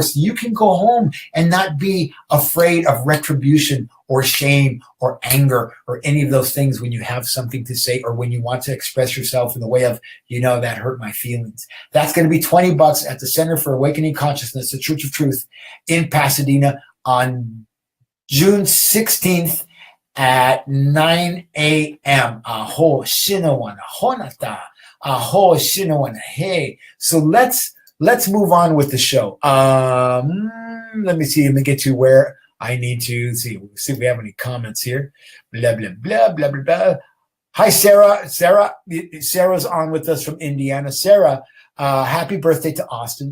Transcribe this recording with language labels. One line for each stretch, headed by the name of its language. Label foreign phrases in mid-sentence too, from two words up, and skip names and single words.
English: So you can go home and not be afraid of retribution or shame or anger or any of those things when you have something to say or when you want to express yourself in the way of, that hurt my feelings. That's going to be $20 at the Center for Awakening Consciousness, the Church of Truth in Pasadena on June 16th at 9 a.m. Aho shinawana honata. Aho shinawana. Hey. So let's move on with the show. Let me see. Let me get to where I need to see if we have any comments here. Blah blah blah blah blah blah. Hi Sarah. Sarah's on with us from Indiana. Sarah, happy birthday to Austin.